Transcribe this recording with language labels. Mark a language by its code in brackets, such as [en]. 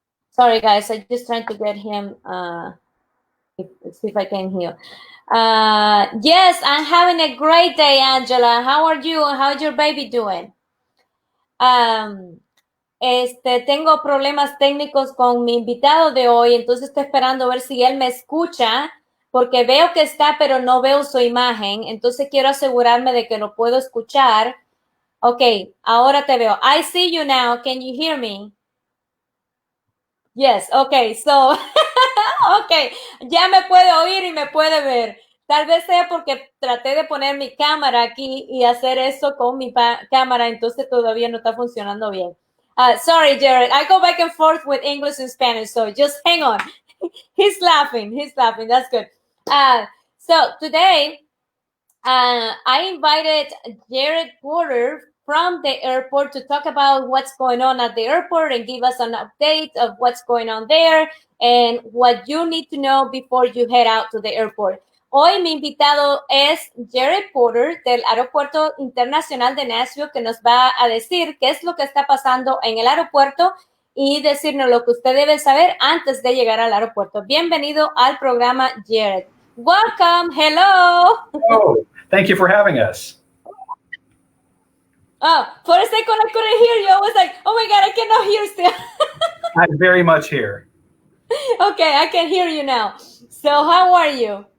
[en] Sorry, guys. I just trying to get him. See if I can hear. Yes, I'm having a great day, Angela. How are you? How's your baby doing? [es] Tengo problemas técnicos con mi invitado de hoy, entonces estoy esperando a ver si él me escucha, porque veo que está, pero no veo su imagen, entonces quiero asegurarme de que lo puedo escuchar. [en] Ok, [es] ahora te veo. [en] I see you now. Can you hear me? [es] Yes, okay, so, okay, ya me puede oír y me puede ver. Tal vez sea porque traté de poner mi cámara aquí y hacer eso con mi cámara, entonces todavía no está funcionando bien. [en] Sorry, Jared, I go back and forth with English and Spanish, so just hang on. He's laughing, that's good. So today, I invited Jared Porter from the airport to talk about what's going on at the airport and give us an update of what's going on there and what you need to know before you head out to the airport. [es] Hoy mi invitado es Jared Porter del Aeropuerto Internacional de Nashville, que nos va a decir qué es lo que está pasando en el aeropuerto y decirnos lo que usted debe saber antes de llegar al aeropuerto. Bienvenido al programa, Jared. [en] Welcome. Hello. Oh, thank you for having us. Oh, for a second I couldn't hear you. I was like, oh my God, I cannot hear still. I'm very much here. Okay, I can hear you now. So how are you?